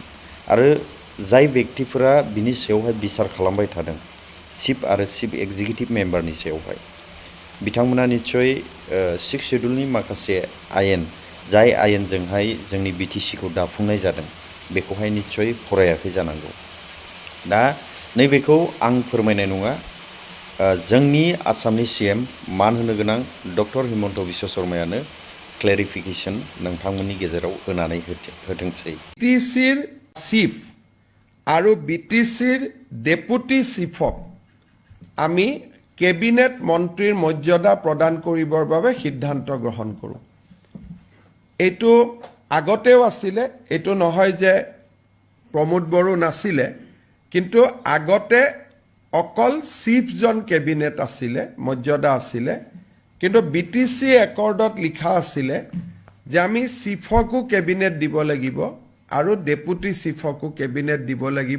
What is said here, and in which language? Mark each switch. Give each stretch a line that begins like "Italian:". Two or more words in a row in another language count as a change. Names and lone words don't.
Bodo: आरो जाय बेक्तिफोरा बिनि सायावहाय बिसार खालामबाय थादों चिफ आरो
English: chief executive member
Bodo: सायावहाय बिथांमोना निस्सय 6 शेड्युलनि माखासे आयेन जाय आयेनजोंहाय जोंनि बिटिसिखौ दाफुंनाय जादों बेखौहाय निस्सय फरायाखै जानांगौ। दा नैबेखौ आं फोरमायनाय नङा, जोंनि आसामनि CM मान होनो गोनां डक्टर हिमन्त बिश्व शर्मायानो क्लेरिफिकेसन नोंथांमोननि गेजेराव होनानै होथोंसै।
Assamese: বিটিচিৰ চিফ আৰু বিটিচিৰ ডেপুটি চিফক আমি কেবিনেট মন্ত্ৰীৰ মৰ্যাদা প্ৰদান কৰিবৰ বাবে সিদ্ধান্ত গ্ৰহণ কৰোঁ। এইটো আগতেও আছিলে, এইটো নহয় যে প্ৰমোদ বড়ো নাছিলে, কিন্তু আগতে অকল চিফজন কেবিনেট আছিলে, মৰ্যাদা আছিলে, কিন্তু বিটিচি একৰ্ডত লিখা আছিলে যে আমি চিফকো কেবিনেট দিব লাগিব আৰু ডেপুটি চিফকো কেবিনেট দিব লাগিব।